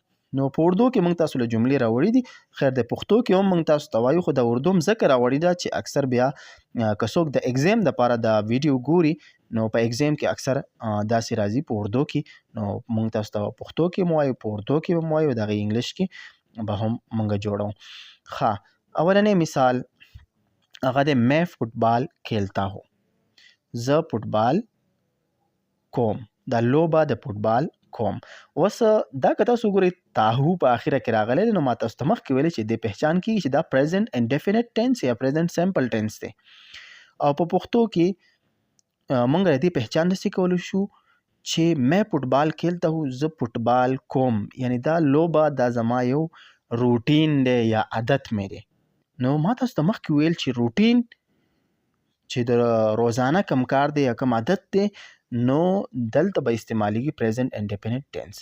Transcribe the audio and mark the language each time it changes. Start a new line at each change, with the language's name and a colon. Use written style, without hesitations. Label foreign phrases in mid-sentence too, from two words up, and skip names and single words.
Pashto: نو په اردو کې موږ تاسو له جملې راوړي دي. خیر د پښتو کې هم موږ تاسو ته وایو، خو د اردو هم ځکه راوړي ده چې اکثر بیا که څوک د ایگزام دپاره د ویډیو ګوري نو په ایگزام کې اکثر داسې راځي په اردو کې. نو موږ تاسو ته پښتو کې هم وایو، په اردو کې هم وایو، د هغې انګلیش کې به هم موږ جوړو. ښه، اولنی مثال هغه دی
Urdu: میں فوټبال کھیلتا ہوں.
Pashto: زه فوټبال کوم، دا لوبه د فوټبال کوم. اوس دا که تاسو ګورئ تاهو په اخره کې راغلی دی، نو ما تاسو ته مخکې ویلې چې د پهچان کېږي چې دا
English: present indefinite tense
Pashto: یا
English: present simple tense
Pashto: دی. او په پښتو کې موږ د دې پهچان داسې کولی شو چې
Urdu: میں فوټبال کھیلتا ہوں،
Pashto: زه فوټبال کوم، یعنی دا لوبه دا زما یو روټین دی یا عادت مې دی. نو ما تاسو ته مخکې ویل چې روټین چې د روزانه کم کار دی یا کم عادت دی، نو دلته به استعمالیږي
English: present indefinite tense.